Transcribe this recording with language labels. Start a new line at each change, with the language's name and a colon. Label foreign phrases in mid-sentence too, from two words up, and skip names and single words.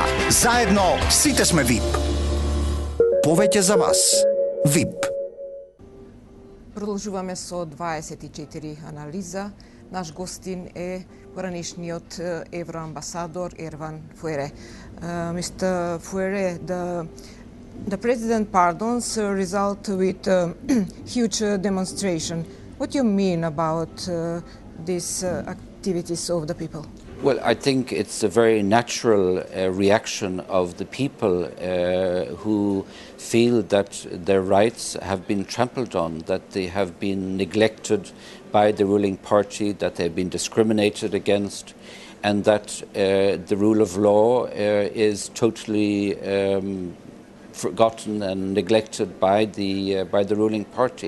Macedonian: Заедно сите сме VIP. Повеќе за вас. VIP. Продолжуваме со 24 анализа. Наш гостин е поранешниот евроамбасадор Ерван Фуере.
English: Mr. Фуере, the president pardons result with a huge demonstration. What do you mean about these activities of the people? Well, I think it's a very natural reaction of the people who feel that their rights have been trampled on, that they have been neglected by the ruling party, that they've been discriminated against, and that the rule of law is totally forgotten and neglected by the ruling party.